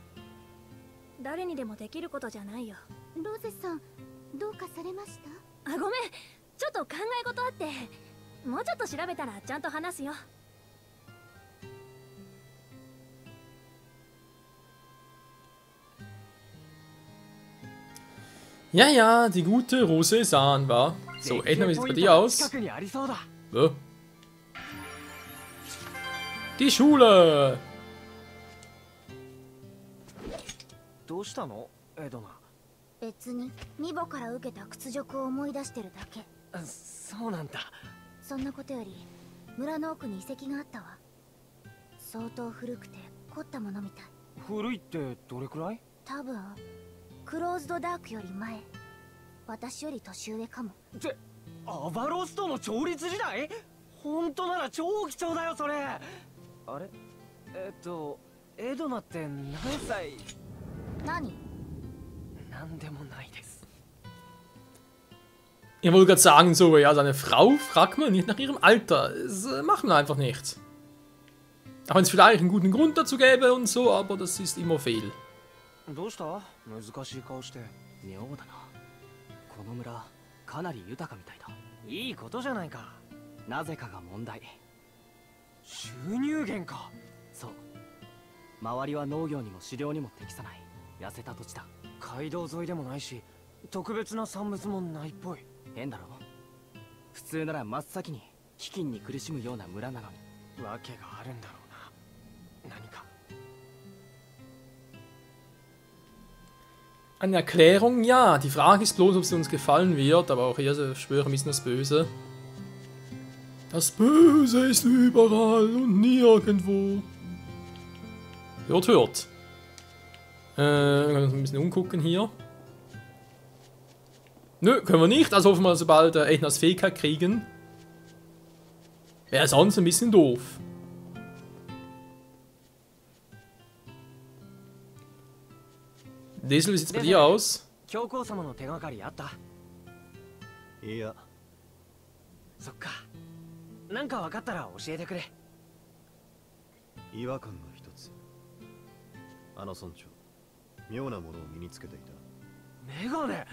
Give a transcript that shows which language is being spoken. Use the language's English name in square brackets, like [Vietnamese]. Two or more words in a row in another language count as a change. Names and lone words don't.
[Japanese] 誰にでもできることじゃないよ。ローゼさん、どうかされました？あ、ごめん。ちょっと考え事あって。もうちょっと調べたらちゃんと話すよ。 [German] Ja, ja, die gute Rose-san war. So, Edna, wie sieht es bei dir aus? Ja. Die Schule! [Japanese] どうしたのエドナ。別にミボから受けた屈辱を思い出してるだけ。そうなんだ。そんなことより村の奥に遺跡があったわ。相当古くて凝ったものみたい。古いってどれくらい？多分クローズドダークより前。私より年上かも。ってアバロスとの調律時代？本当なら超貴重だよそれ。あれ？エドナって何歳？何？なんでもないです。 [German] Ich wollte gerade sagen, so, ja, seine Frau fragt man nicht nach ihrem Alter. Das machen wir einfach nicht. Auch wenn es vielleicht einen guten Grund dazu gäbe und so, aber das ist immer fehl. [Japanese] どうした？難しい顔して。妙だな。この村かなり豊かみたいだ。いいことじゃないか。なぜかが問題。収入源か。そう。周りは農業にも狩猟にも適さない痩せた土地だ。街道沿いでもないし、特別な産物もないっぽい。変だろ。普通なら真っ先に飢饉に苦しむような村なのに。わけがあるんだろうな。何か。 [German] Eine Erklärung, ja. Die Frage ist bloß, ob sie uns gefallen wird, aber auch hier spüre ich ein bisschen das Böse. Das Böse ist überall und nirgendwo. Hört, hört. Wir können uns ein bisschen umgucken hier. Nö, können wir nicht. Also hoffen wir, sobald Ednas Fähigkeit kriegen. Wäre sonst ein bisschen doof. Diesel, wie sieht's bei dir aus? [Japanese] 教皇様の手がかりあった？いや。そっか。なんか分かったら教えてくれ。違和感が一つ。あの村長、妙なものを身につけていた。メガネ。